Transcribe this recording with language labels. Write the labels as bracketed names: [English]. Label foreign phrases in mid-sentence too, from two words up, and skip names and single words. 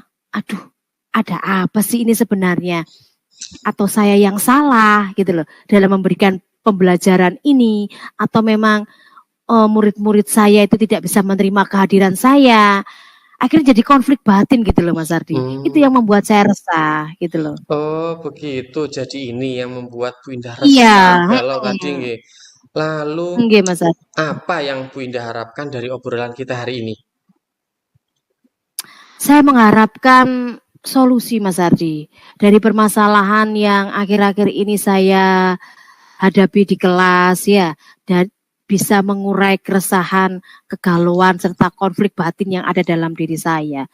[Indonesian] Aduh, ada apa sih ini sebenarnya? Atau saya yang salah gitu loh dalam memberikan pembelajaran ini atau memang murid-murid saya itu tidak bisa menerima kehadiran saya. Akhirnya jadi konflik batin gitu loh Mas Ardi. Itu Hmm. yang membuat saya resah gitu loh. Oh, begitu. Jadi ini yang membuat Bu Indah Iya, resah, galau tadi mm, nggih. Lalu nggih Mas Ardi. apa yang Bu Indah harapkan dari obrolan kita hari ini? Saya mengharapkan solusi Mas Ardi dari permasalahan yang akhir-akhir ini saya hadapi di kelas ya dan bisa mengurai keresahan, kegalauan serta konflik batin yang ada dalam diri saya.